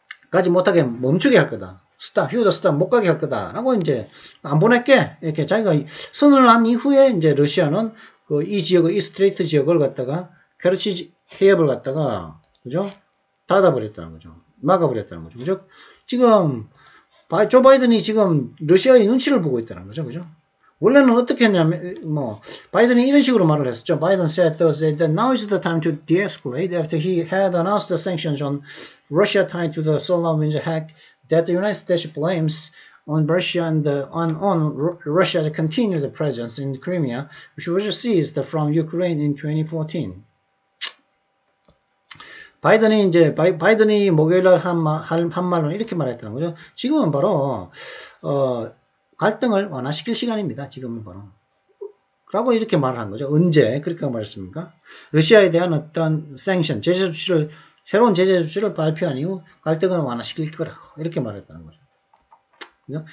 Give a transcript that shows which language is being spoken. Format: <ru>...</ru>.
<ko>가지 못하게 멈추게 할 거다. 휴저 스탑 못 가게 할 거다라고 이제 안 보낼게 이렇게 자기가 선언을 한 이후에 이제 러시아는 이 지역의 이 스트레이트 지역을 갖다가 케르치 해협을 갖다가 그죠? 닫아버렸다는 거죠. 막아버렸다는 거죠. 그죠? 지금 조 바이든이 지금 러시아의 눈치를 보고 있다는 거죠. 그죠? 원래는 어떻게 했냐면, 바이든이 이런 식으로 말을 했었죠.</ko> <en>Biden said Thursday that now is the time to de-escalate after he had announced the sanctions on Russia tied to the SolarWinds hack that the United States blames on Russia and on Russia's continued presence in Crimea, which was seized from Ukraine in 2014.</en> <ko>바이든이 목요일날 한 말은 이렇게 말했다는 거죠. 지금은 바로 갈등을 완화시킬 시간입니다. 지금은 바로. 라고 이렇게 말을 한 거죠. 언제 그렇게 말했습니까? 러시아에 대한 어떤 생션, 새로운 제재 조치를 발표한 이후 갈등을 완화시킬 거라고 이렇게 말했다는 거죠. 그죠?</ko>